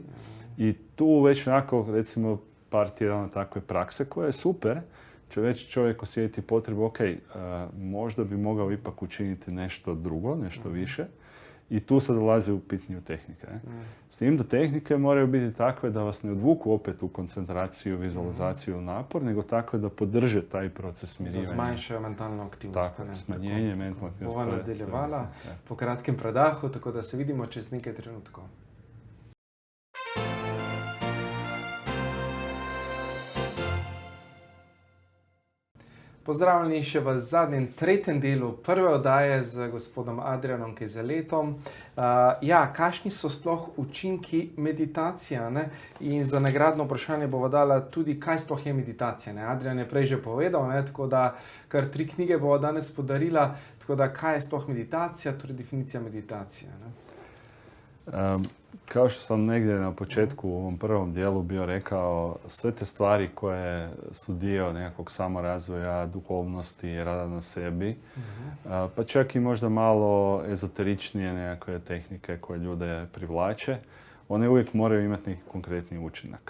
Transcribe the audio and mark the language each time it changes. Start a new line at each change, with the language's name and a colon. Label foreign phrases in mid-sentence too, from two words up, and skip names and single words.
Croatian: I tu već onako, recimo, par tjedana takve prakse koja je super, će već čovjek osjetiti potrebu, ok, možda bi mogao ipak učiniti nešto drugo, nešto više. I tu sad dolaze u pitanje tehnike. S tim da tehnike moraju biti takve da vas ne odvuku opet u koncentraciju, vizualizaciju, napor, nego takve da podrže taj proces smirivanja.
Slovenian: Da zmanjšajo mentalno aktivnost.
Croatian: Tako, smanjenje mentalne aktivnosti.
Slovenian: Bova nadaljevala po kratkem predahu, tako da se vidimo čez nekaj trenutkov. Pozdravljeni še v zadnjem, tretjem delu prve oddaje z gospodom Adrianom Kezeletom. Kakšni so sploh učinki meditacije? In za nagradno vprašanje bova dala tudi, kaj sploh je meditacija. Adrian je prej že povedal, tako da kar 3 knjige bova danes podarila. Tako da, kaj je sploh meditacija, torej definicija meditacije?
Croatian: Kao što sam negdje na početku u ovom prvom dijelu bio rekao, sve te stvari koje su dio nekakvog samorazvoja, duhovnosti, rada na sebi, pa čak i možda malo ezoteričnije nekakve tehnike koje ljude privlače, one uvijek moraju imati neki konkretni učinak.